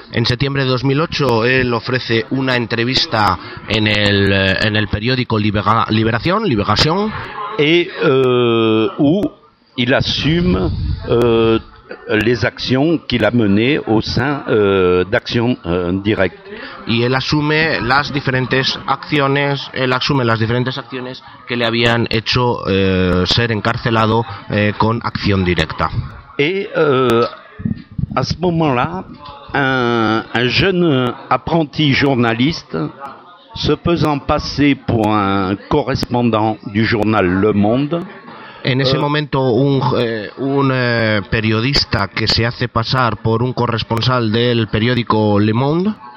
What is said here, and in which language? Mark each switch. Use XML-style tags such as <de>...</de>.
<fr>En septembre 2008, il offre une</fr> <es>entrevista en el periódico</es> <fr>Libération. Et où il assume les actions qu'il a menées au sein d'Action Directe.</fr> <es>Y él asume las diferentes acciones, que le habían hecho ser encarcelado con Acción Directa.</es> <fr>Et à ce moment-là, un jeune apprenti journaliste, se faisant passer pour un correspondant du journal Le Monde.</fr> <es>En ese momento, un periodista que se hace pasar por un corresponsal del periódico Le Monde</es>